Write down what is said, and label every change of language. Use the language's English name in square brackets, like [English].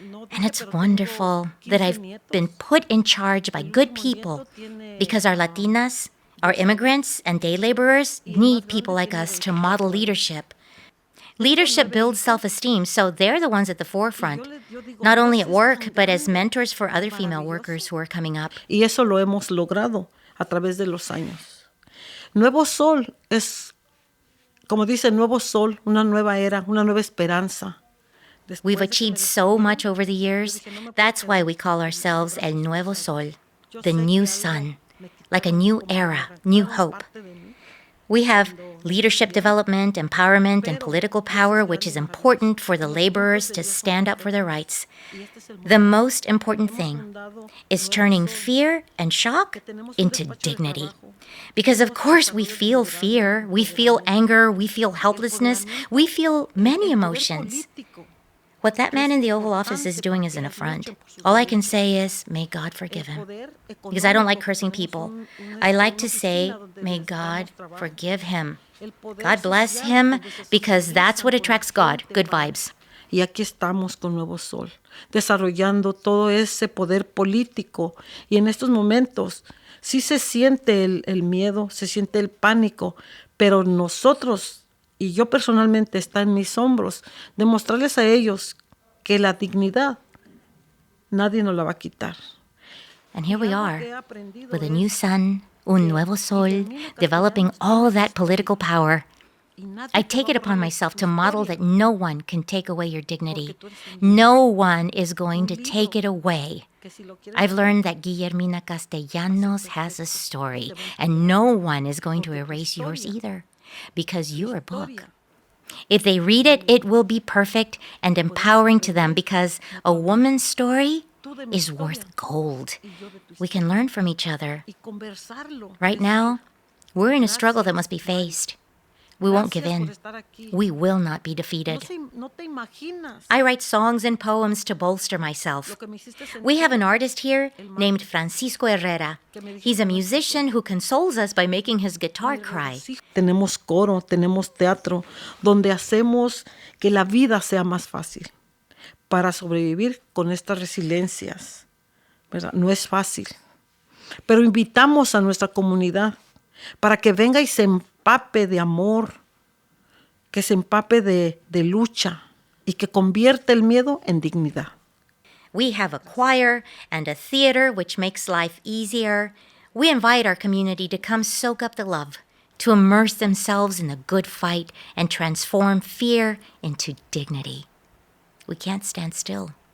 [English] And it's wonderful that I've been put in charge by good people, because our Latinas, our immigrants, and day laborers need people like us to model leadership. Leadership builds self-esteem, so they're the ones at the forefront, not only at work, but as mentors for other female workers who are coming up. [Spanish] Y eso lo hemos logrado a través de los años. Nuevo Sol es, como dice Nuevo Sol, una nueva era, una nueva esperanza. [English] We've achieved so much over the years. That's why we call ourselves El Nuevo Sol, the new sun, like a new era, new hope. We have leadership development, empowerment, and political power, which is important for the laborers to stand up for their rights. The most important thing is turning fear and shock into dignity. Because of course we feel fear, we feel anger, we feel helplessness, we feel many emotions. What that man in the Oval Office is doing is an affront. All I can say is, may God forgive him. Because I don't like cursing people. I like to say, may God forgive him. God bless him, because that's what attracts God, good vibes. [Spanish] Y aquí estamos con Nuevo Sol, desarrollando todo ese poder político. Y en estos momentos sí se siente el miedo, se siente el pánico, pero nosotros, y yo personalmente, está en mis hombros, demostrarles a ellos que la dignidad nadie nos la va a quitar. [English] And here we are, with a new sun, [Spanish] un nuevo sol, [English] developing all that political power. I take it upon myself to model that no one can take away your dignity. No one is going to take it away. I've learned that Guillermina Castellanos has a story, and no one is going to erase yours either. Because you're a book. If they read it, it will be perfect and empowering to them, because a woman's story is worth gold. We can learn from each other. Right now, we're in a struggle that must be faced. We won't give in. We will not be defeated. I write songs and poems to bolster myself. We have an artist here named Francisco Herrera. He's a musician who consoles us by making his guitar cry. [Spanish] Tenemos coro, tenemos teatro, donde hacemos que la vida sea más fácil para sobrevivir con estas resiliencias. ¿Verdad? No es fácil. Pero invitamos a nuestra comunidad para que venga y se empape de amor, que se empape de lucha y que convierta el miedo en dignidad. [English] We have a choir and a theater which makes life easier. We invite our community to come soak up the love, to immerse themselves in the good fight and transform fear into dignity. We can't stand still.